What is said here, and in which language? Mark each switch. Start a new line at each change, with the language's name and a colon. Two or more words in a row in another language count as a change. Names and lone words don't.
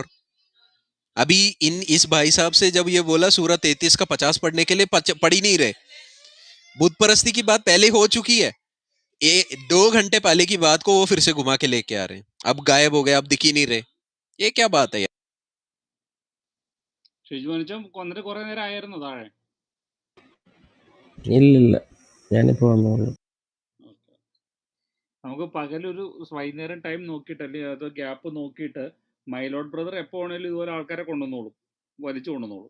Hindi: अभी इस भाई साहब से जब ये बोला सूरा 33 का 50 पढ़ने के लिए, पढ़ ही नहीं रहे. बुत परस्ती की बात पहले हो चुकी है. 2 घंटे पहले की बात को वो फिर से घुमा के लेके आ रहे हैं. अब गायब हो गए, अब दिख ही नहीं रहे. ये क्या बात है यार?
Malayalam: ഇല്ലില്ല, ഞാനിപ്പോ വന്നോളൂ. നമുക്ക് പകലൊരു വൈകുന്നേരം ടൈം നോക്കിയിട്ട് അല്ലെങ്കിൽ അത് ഗ്യാപ്പ് നോക്കിയിട്ട് മൈലോഡ് ബ്രദർ എപ്പോൾ വേണേലും ഇതുപോലെ ആൾക്കാരെ കൊണ്ടുവന്നോളും, വലിച്ചു കൊണ്ടുവന്നോളും.